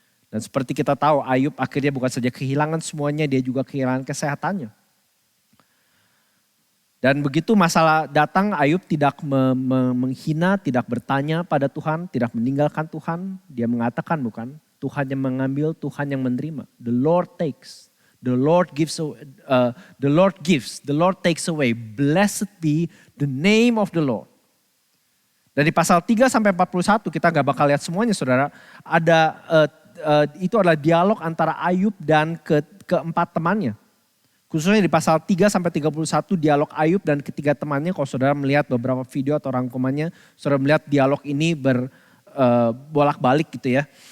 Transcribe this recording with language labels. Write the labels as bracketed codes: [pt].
[id] Dan seperti kita tahu Ayub akhirnya bukan saja kehilangan semuanya, dia juga kehilangan kesehatannya. Dan begitu masalah datang, Ayub tidak menghina, tidak bertanya pada Tuhan, tidak meninggalkan Tuhan. Dia mengatakan bukan, Tuhan yang mengambil, Tuhan yang menerima. [en] The Lord takes, the Lord gives, the Lord takes away. Blessed be the name of the Lord. [id] Dari pasal 3 sampai 41 kita gak bakal lihat semuanya saudara. Ada itu adalah dialog antara Ayub dan keempat temannya. Khususnya di pasal 3 sampai 31 dialog Ayub dan ketiga temannya. Kalau saudara melihat beberapa video atau rangkumannya, saudara melihat dialog ini bolak-balik gitu ya.